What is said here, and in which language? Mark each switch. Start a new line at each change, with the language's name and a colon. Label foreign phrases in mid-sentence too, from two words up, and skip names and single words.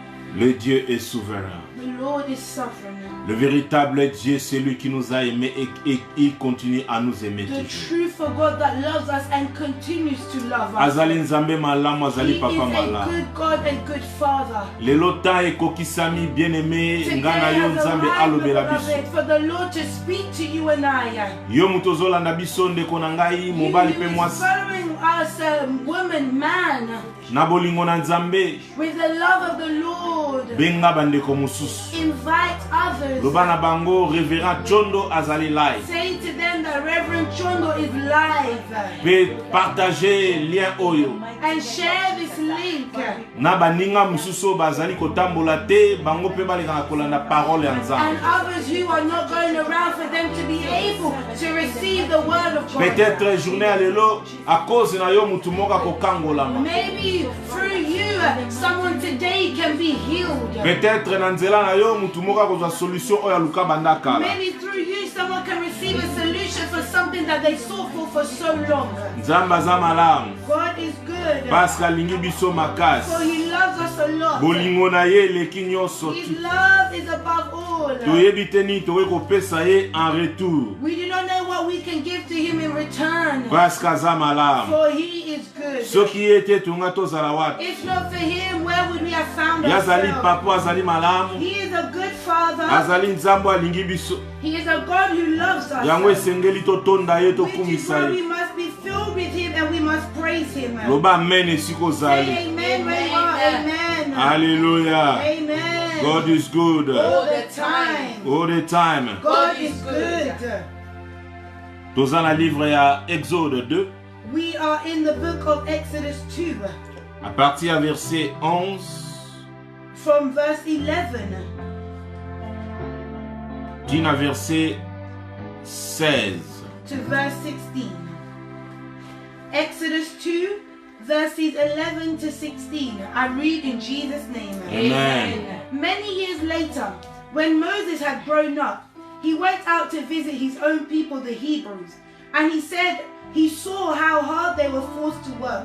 French: Le Dieu est souverain.
English: The Lord is sovereign.
French: Le véritable Dieu, c'est lui qui nous a aimés et il continue à nous aimer
English: The
French: toujours.
English: true for God that loves us and continues to love us.
Lingala: Azali nzambe malamu,
English: He
Lingala: azali
English: is
Lingala: papa
English: a
Lingala: malamu.
English: good God and good Father.
Lingala: Lelo temps ekokisami bien-aimé,
English: Today
Lingala: ngana yo
English: has
Lingala: nzambe
English: arrived,
Lingala: alobela biso.
English: beloved, for the Lord to speak to you and I.
Lingala: Yo muto ozolanda biso ndeko na ngai,
English: You
Lingala: mobali
English: who
Lingala: pe
English: is
Lingala: mwasi.
English: following us, woman, man,
Lingala: Na bolingo na nzambe,
English: with the love of the Lord.
Lingala: benga bandeko mosusu.
English: Invite others.
Lingala: Loba na bango, révérend Chondo azali live.
English: Say to them that Reverend Chondo is live.
Lingala: Pe
French: partager lien
Lingala: oyo.
English: And share this link.
Lingala: Na baninga mosusu bazali kotambola te, bango pe baleka na kolanda parole ya
English: And
Lingala: nzambe.
English: others who are not going around, for them to be able to receive the word of God.
French: Peut-être journée à
Lingala: lelo,
French: à cause
Lingala: na yo mutu moka kokangolama.
English: Maybe through you, someone today can be healed.
Lingala: Peut-être na nzela na yo mutu moka kozwa solution oyo aluka banda kala.
English: Maybe through you, someone can receive a solution for something that they sought for so long.
Lingala: Nzambe aza malamu,
English: God is good.
Lingala: parce alingi biso makasi.
English: For He loves us a lot.
Lingala: Bolingo na ye eleki nyonso.
English: His love is above all.
Lingala: Toyebi te nini tokoki kopesa ye
French: en retour.
English: We do not know what we can give to Him in return.
Lingala: Parce aza malamu.
English: For He is good.
Lingala: Soki ye te tonga tozala wapi?
English: If not for Him, where would we have found
Lingala: Ye azali
English: ourselves?
Lingala: papa, azali malamu.
English: He is a good Father.
Lingala: Azali nzambe alingi biso.
English: He is a God who loves us.
Lingala: Yango esengeli totonda ye,
English: Which is
Lingala: tokumisa
English: why
Lingala: ye.
English: we must be filled with Him and we must praise Him.
Lingala: Loba amen esika ozali.
English: Say amen where you are. Amen. Hallelujah. Amen. God is good. All the time. All the time. God is good.
Lingala: Toza na livre ya Exode 2,
English: We are in the book of Exodus 2,
French: à partir du verset 11 from verse 11 jusqu'à verset 16.
English: to verse 16. Exodus 2, verses 11 to 16. I read in Jesus' name. Amen. Many years later, when Moses had grown up, he went out to visit his own people, the Hebrews, and he said he saw how hard they were forced to work.